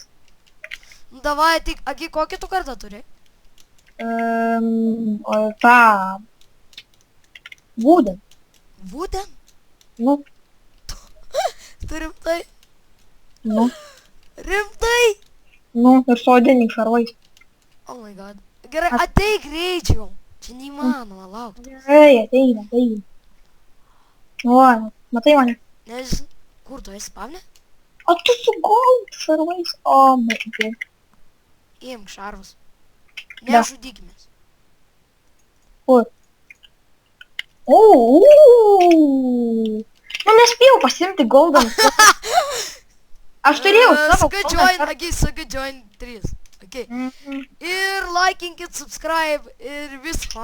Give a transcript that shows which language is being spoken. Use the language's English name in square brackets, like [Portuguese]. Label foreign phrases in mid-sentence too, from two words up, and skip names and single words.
[Lithuanian] Nu davai, tik, aki, kokį tu kardą turi? Ta. Būden. Būten? Nu, Tu rimtai? nu, Rimtai? nu, ir sodinį šarvais. [English] Oh my god. [Lithuanian] Gerai, ateik greičiau. Čia neįmanoma laukti. Gerai, ateina. O, matai mane? Nežinau, kur tu esi spavne? O tu su gold šarvais. O, matai. Imk šarvus. Da. Nežudykimės. Kur? Nu, nespėjau pasimti golden. Aš turėjau savo Suka join, aki, suka join 3. Okay. Ir likinkit, subscribe ir visko.